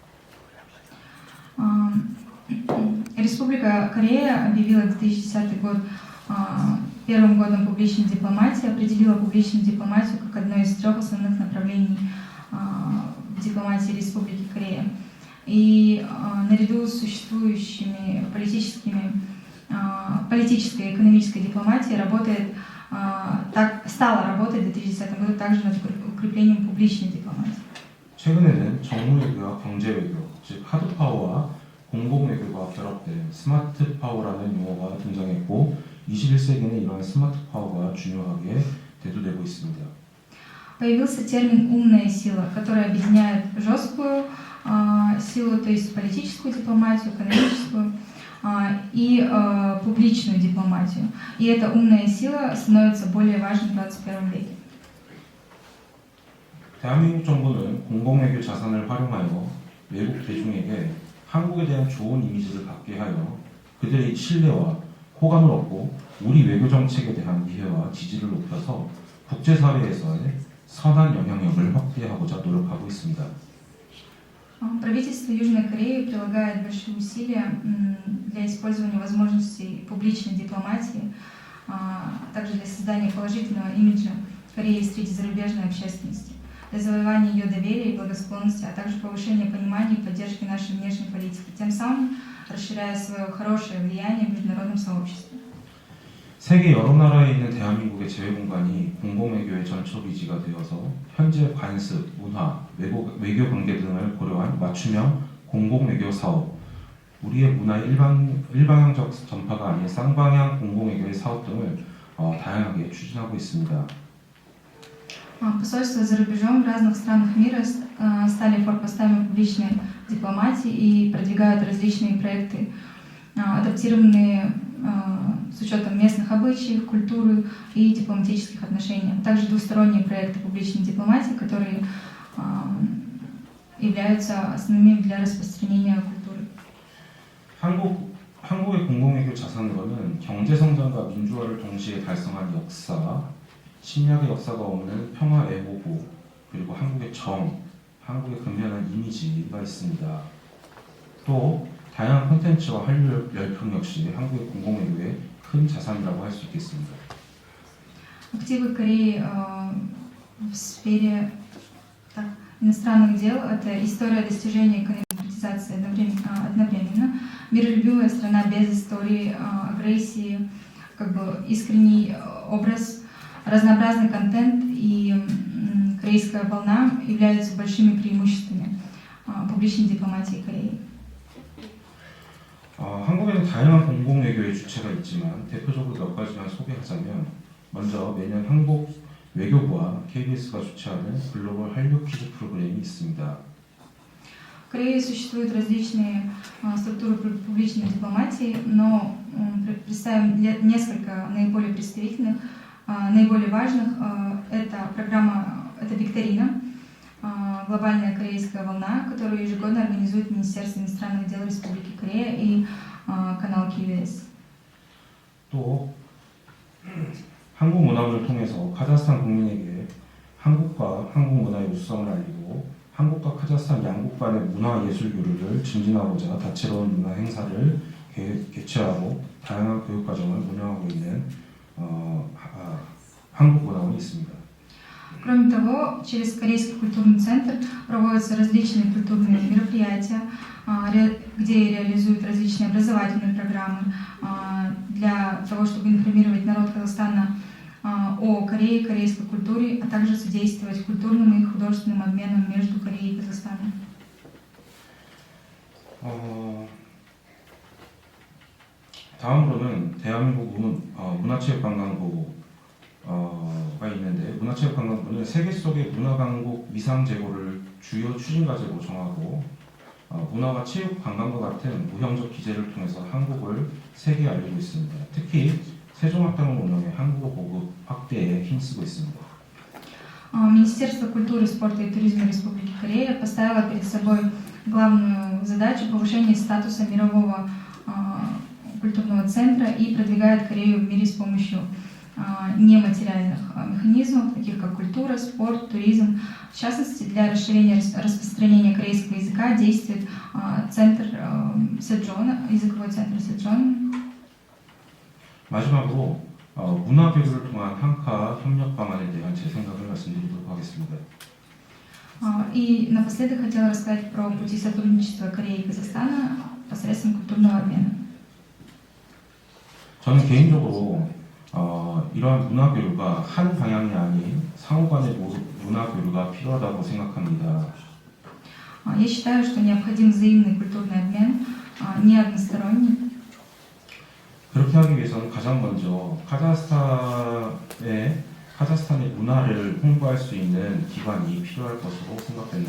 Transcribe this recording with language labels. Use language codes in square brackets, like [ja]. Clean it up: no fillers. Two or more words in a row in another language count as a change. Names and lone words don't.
[ru] Республика Корея объявила 2010 год первым годом публичной дипломатии, определила публичную дипломатию как одно из 3 основных направлений в дипломатии Республики Корея. И наряду с существующими политической и экономической дипломатией стала работать в 2010 году также над укреплением публичной дипломатии. [ko] 최근에는 정무외교와 경제외교, 즉 하드파워와 공공외교가 결합된 스마트파워라는 용어가 등장했고 21세기는 이러한 스마트파워가 중요하게 대두되고 있습니다. [ru] Появился термин «умная сила», который объединяет жесткую силу, то есть политическую дипломатию, экономическую и публичную дипломатию. И эта умная сила становится более важной в 21 веке. [ko] 대한민국 정부는 공공외교 자산을 활용하여 외국 대중에게 한국에 대한 좋은 이미지를 갖게 하여 그들의 신뢰와 호감을 얻고 우리 외교 정책에 대한 이해와 지지를 높여서 국제사회에서의 선한 영향력을 확대하고자 노력하고 있습니다. [ru] Правительство Южной Кореи прилагает большие усилия для использования возможностей публичной дипломатии, также для создания положительного имиджа Кореи среди зарубежной общественности, для завоевания ее доверия и благосклонности, а также повышения понимания и поддержки нашей внешней политики, тем самым расширяя свое хорошее влияние в международном сообществе. [ko] 세계 여러 나라에 있는 대한민국의 재외공간이 공공외교의 전초기지가 되어서 현재 관습, 문화, 외교 관계 등을 고려한 맞춤형 공공외교 사업, 우리의 문화의 일방향적 전파가 아닌 쌍방향 공공외교의 사업 등을 다양하게 추진하고 있습니다. [ru] Посольства за рубежом в разных странах мира стали форпостами публичной дипломатии и продвигают различные проекты, адаптированные с учетом местных обычаев, культуры и дипломатических отношений. Также двусторонние проекты публичной дипломатии, которые являются основными для распространения культуры. [ko] 한국의 공공외교 자산으로는 경제성장과 민주화를 동시에 달성한 역사, 침략의 역사가 없는 평화 애호구, 그리고 한국의 한국의 근면한 이미지가 있습니다. 또 다양한 콘텐츠와 한류 열풍 역시 한국의 공공외교의 큰 자산이라고 할 수 있겠습니다. [ru] Активы Кореи в сфере иностранных дел – это история достижения экономической демократизации одновременно, миролюбивая страна без истории агрессии, искренний образ, разнообразный контент и корейская волна являются большими преимуществами публичной дипломатии Кореи. [ko] 한국에는 다양한 공공외교의 주체가 있지만 대표적으로 몇 가지만 소개하자면 먼저 매년 한국 외교부와 KBS가 주최하는 글로벌 한류 퀴즈 프로그램이 있습니다. [ru] Корее существуют различные структуры публичной дипломатии, но представим несколько наиболее представительных, наиболее важных. Это программа, это викторина, глобальная корейская волна, которую ежегодно организует Министерство иностранных дел Республики Корея и канал KBS. [ko] 또 한국 문화부를 통해서 카자흐스탄 국민에게 한국과 한국 문화의 우수성을 알리고 한국과 카자흐스탄 양국 간의 문화 예술 교류를 증진하고자 다채로운 문화 행사를 개최하고 다양한 교육 과정을 운영하고 있는 한국 문화원이 있습니다. [ru] Кроме того, через Корейский культурный центр проводятся различные культурные мероприятия, где реализуют различные образовательные программы для того, чтобы информировать народ Казахстана о Корее, корейской культуре, а также содействовать культурным и художественным обменам между Кореей и Казахстаном. [ko] 다음으로는 대한민국 문화체육관광부가 있는데 문화체육관광부는 세계 속의 문화강국 미상재고를 주요 추진과제로 정하고 문화와 체육, 관광과 같은 무형적 기재를 통해서 한국을 세계에 알리고 있습니다. 특히 세종학당을 운영해 한국어 보급 확대에 힘쓰고 있습니다. [ru] Министерство культуры, спорта и туризма Республики Корея поставило перед собой главную задачу повышения статуса мирового культурного центра и продвигает Корею в мире с помощью нематериальных механизмов, таких как культура, спорт, туризм. В частности, для расширения распространения корейского языка действует центр Сэджона, языковой центр Сэджон. [ko] 마지막으로 문화교류를 통한 한카 협력 방안에 대한 제 생각을 말씀드리도록 하겠습니다. [ru] И напоследок хотела рассказать про пути сотрудничества Кореи и Казахстана посредством культурного обмена. [ko] 저는 개인적으로 이러한 문화교류가 한 방향이 아닌 상호간의 문화교류가 필요하다고 생각합니다. [ru] Я считаю, что необходим взаимный культурный обмен, не односторонний. [ko] 그렇게 하기 위해서는 가장 먼저 카자흐스탄의 문화를 홍보할 수 있는 기관이 필요할 것으로 생각됩니다.